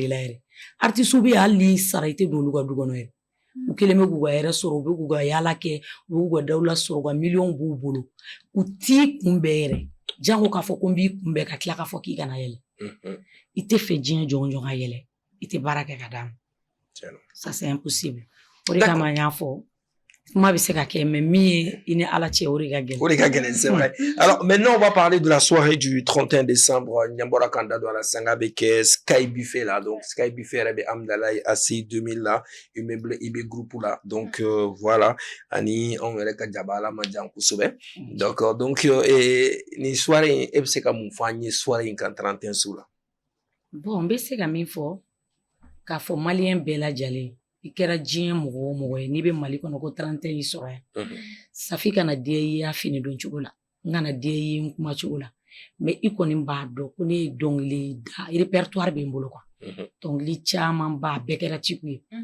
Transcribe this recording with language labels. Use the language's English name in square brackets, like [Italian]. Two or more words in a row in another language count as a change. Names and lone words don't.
[Bambara] i la yɛrɛ artiste bɛ hali ni sara i tɛ don olu ka du kɔnɔ yɛrɛ u kelen bɛ k'u ka hɛrɛ sɔrɔ u bɛ k'u ka yaala kɛ u b'u ka dawula sɔrɔ u ka miliyɔn b'u bolo u t'i kunbɛn yɛrɛ jango k'a fɔ ko n b'i kunbɛn ka tila k'a fɔ k'i kana yɛlɛ i tɛ fɛ diɲɛ jɔn ka yɛlɛ i tɛ baara kɛ ka d'a ma [French] ça c'est impossible [Bambara] o de kama n y'a fɔ kuma bɛ se ka kɛ mais min ye i ni ala cɛ o de ka gɛlɛn. O de ka gɛlɛn [French] c'est vrai. Alors maintenant on va parler de la soirée du 31 décembre Nyambora Kanda dans la [Bambara] sanga bɛ kɛ [French] Sky Buffet là donc Sky Buffet [Bambara] yɛrɛ bɛ Amdala [French] AC 2000 là immeuble IB groupe là donc voilà [Bambara] ani anw yɛrɛ ka jaba ala ma jan kosɛbɛ donc ni soirée e bɛ se ka mun fɔ an ye soirée in kan 31 su la. Bon n bɛ se ka min fɔ k'a fɔ maliyɛn bɛɛ lajɛlen i kɛra diɲɛ mɔgɔ o mɔgɔ ye n'i bɛ Mali kɔnɔ ko 31 y'i sɔrɔ yan Safi kana diya i y'a fini don cogo la n kana diya i ye n kuma cogo la mais i kɔni b'a dɔn ko ne ye dɔnkili da répertoire bɛ n bolo quoi dɔnkili caman b'a bɛɛ kɛra tiku ye